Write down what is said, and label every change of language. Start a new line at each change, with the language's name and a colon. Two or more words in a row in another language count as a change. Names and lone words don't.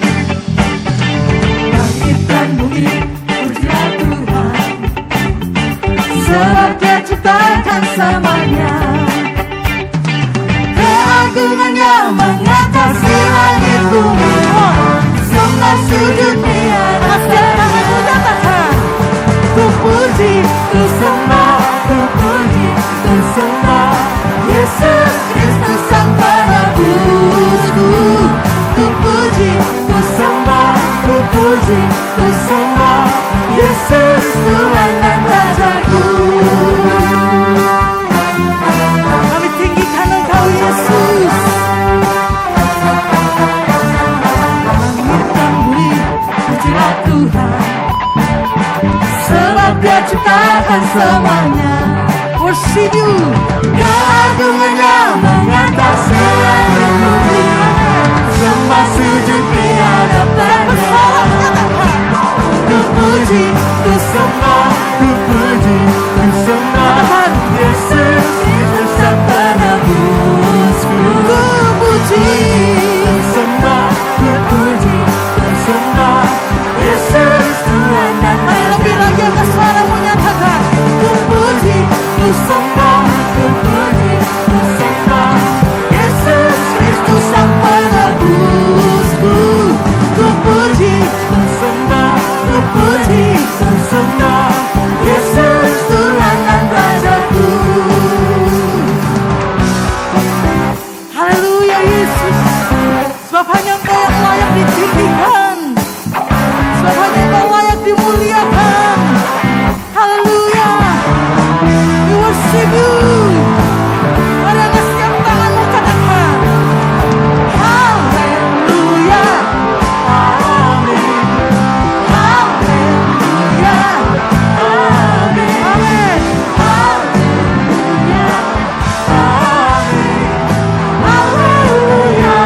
Indonesian: Langit dan bumi pujilah Tuhan, sebab Dia ciptakan semuanya. Keagungannya mengatasi langit bumi. Sembah sujud di hadapannya. Nyatakan ku puji, ku sembah, ku puji, ku sembah Yesus Kristus Sang Penebusku. Ku puji, ku sembah, ku puji, ku sembah Yesus Tuhan dan Rajaku. Kami tinggikan Engkau Yesus. Langit dan bumi pujilah Tuhan, sebab Dia ciptakan semuanya.
English: Worship you.
Indonesian: Keagungannya mengatasi langit bumi. Sembah sujud di hadapannya. Ku sembah, ku puji, ku sembah. Yesus itu sang penebusku. Ku puji, ku sembah, ku puji, ku sembah. Yesus Tuhan dan mari lebih lagi angkat suaramu, nyatakan ku puji, ku sembah, ku puji, ku sembah. Yesus Kristus sang penebusku. ku puji, Ku sembah, ku puji, ku sembah. Yesus Tuhan dan Rajaku. haleluya Yesus. Sebab hanya Engkau yang layak ditinggikan, sebab hanya Engkau layak dimuliakan. Haleluya,
English: we worship you.
Indonesian: Mari angkat setiap tanganmu, katakan haleluya, Amin, haleluya, amin, amin, haleluya, amin, haleluya,